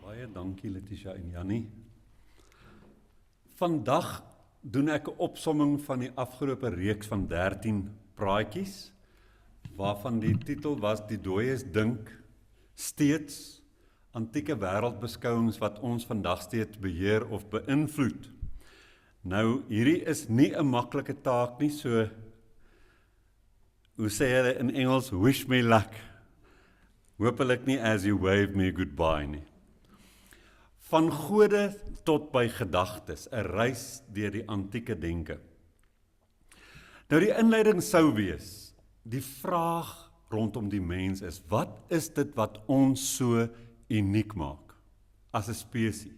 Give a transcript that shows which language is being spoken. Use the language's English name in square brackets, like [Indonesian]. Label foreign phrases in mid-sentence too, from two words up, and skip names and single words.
[Afrikaans] dankie Letitia en Jannie. Vandag doen ek 'n opsomming van die afgelope reeks van 13 praatjies, waarvan die titel was Die Dooies Dink Steeds, antieke wêreldbeskouings wat ons vandag steeds beheer of beïnvloed. Nou, hierdie is nie 'n maklike taak nie, so, hoe sê hulle in Engels, [English] wish me luck. [Afrikaans] Hoopelik nie as [English] you wave me goodbye [Afrikaans] nie. Van gode tot by gedagtes, 'n reis deur die antieke denke. Nou die inleiding sou wees, die vraag rondom die mens is, wat is dit wat ons so uniek maak as 'n spesies?